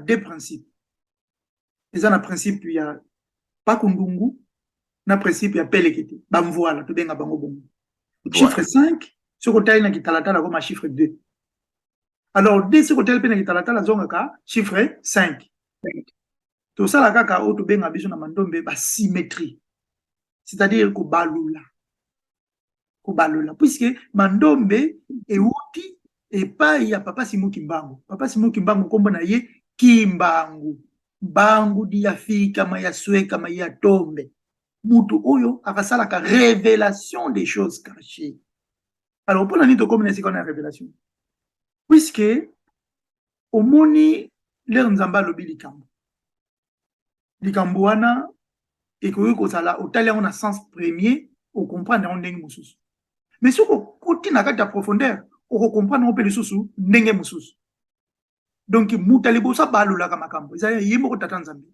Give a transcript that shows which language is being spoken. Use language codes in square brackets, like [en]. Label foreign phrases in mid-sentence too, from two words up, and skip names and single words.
[fr] deux principes [ln] eza na principe ya pakundungu na principe ya pelekete bamvoala tobenga bango bongo chiffre 5 soki otali na kitalatala koma chiffre 2 [fr] alors dès [ln] soki otali mpe na kitalatala zongaka chiffre 5 tosala kaka oyo tobenga biso na mandombe basymétrie c'est-à-dire kobalula puisque mandombe euti epai ya papa Simon Kimbangu kombo na ye Kimbangu bangu di ya fika ma ya sweka ma ya tombe mutu oyo akasalaka [fr] révélation des choses cachées. Alors pour la nuit de communauté qu'on a révélation puisque [ln] omoni leur nzamba lobi likambo wana ekoki kozala otali yango na [fr] sens premier [ln] okomprendre yango ndenge mosusu mais soki okoti na kati ya profondeur okokomprendre yango mpe lisusu ndenge mosusu donc mutu aliboso abalolaka makambo ezali ye moko tata nzambe